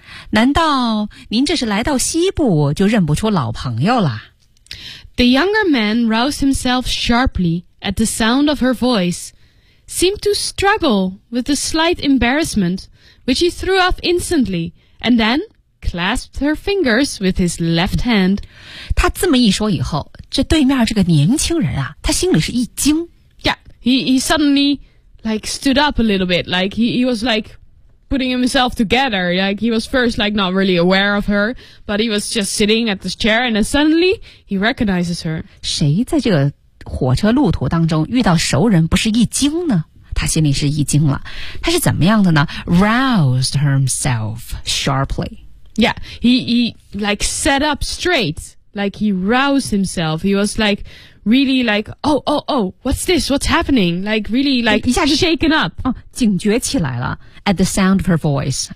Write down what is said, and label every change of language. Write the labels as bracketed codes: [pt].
[zh] 难道您这是来到西部就认不出老朋友了？ [en] The younger man roused himself sharply at the sound of her voice, seemed to struggle with the slight embarrassment, which he threw off instantly, and then clasped her fingers with his left hand. [zh] 他这么一说以后，这对面这个年轻人啊，他心里是一惊。 [en] Yeah, he suddenly... Like, stood up a little bit, like, he was, like, putting himself together, like, he was first, like, not really aware of her, but he was just sitting at this chair, and then suddenly, he recognizes her. [zh] 谁在这个火车路途当中遇到熟人不是一惊呢？他心里是一惊了。他是怎么样的呢？ [en] Roused himself sharply. Yeah, he, like, sat up straight, like, he roused himself, he was, like,Really like, oh, what's this? What's happening? Like, really like, [zh] 一下就 [en] shaken up. [zh] 哦，警觉起来了 [en] at the sound of her voice.